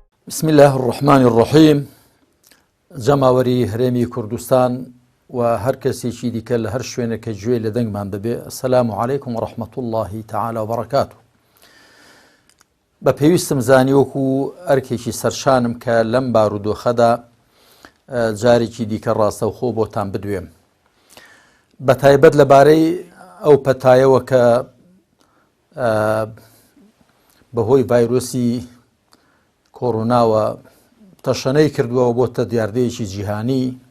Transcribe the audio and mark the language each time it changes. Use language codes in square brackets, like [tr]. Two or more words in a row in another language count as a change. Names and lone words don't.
[ar] بسم الله الرحمن الرحيم. [ckb] جماوەری هەرێمی کوردستان و هەر کەسێکی دیکە لە هەر شوێنێکە گوێ لە دەنگمان دەبێ. [ar] السلام عليكم ورحمة الله تعالى وبركاته. [ckb] بە پێویستم زانی وەکو ئەرکێکی سەرشانم کە لەم بارودۆخەدا جارێکی دیکە ڕاستەوخۆ بۆتان بدوێم، بە تایبەت لەبارەی ئەو پەتایەوە کە بەهۆی ڤایرۆسی کۆڕۆناوە تەشەنەی کردووەوە بۆتە دیاردەیەکی جیهانی.